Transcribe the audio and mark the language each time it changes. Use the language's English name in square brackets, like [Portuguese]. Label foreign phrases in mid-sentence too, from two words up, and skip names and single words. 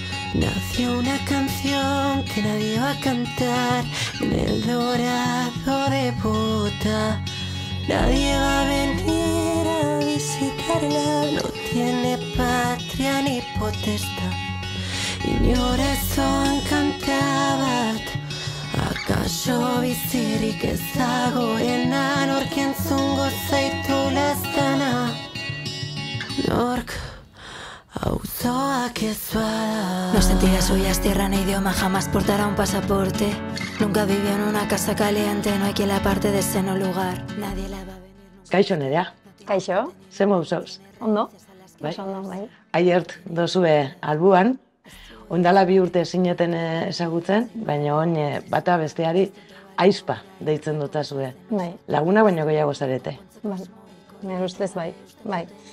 [Spanish] Nació una canción que nadie va a cantar en el dorado de Bogotá. Nadie va a venir a visitarla, no tiene patria ni potestad. [Basque] Inorezoan kanta bat, akaso bizirik ez dagoena, nork entzungo zaitu leztana. Nork auzoak ez bada. [Spanish] No sentirá suyas tierra ni idioma, jamás portará un pasaporte. Nunca vivió en una casa caliente, no hay quien la aparte de ese no lugar. Nadie la va a venir. [Basque] Kaixo Nerea, Kaixo, ze mouz? ondo? Bai. Oso ondo, bai. Aiert dozue albuan, ondala 2 urte zineten ezagutzen, baina on bata besteari aizpa deitzen dutazue. Bai, Laguna baino gehiago zarete. bai. Nire ustez bai, bai.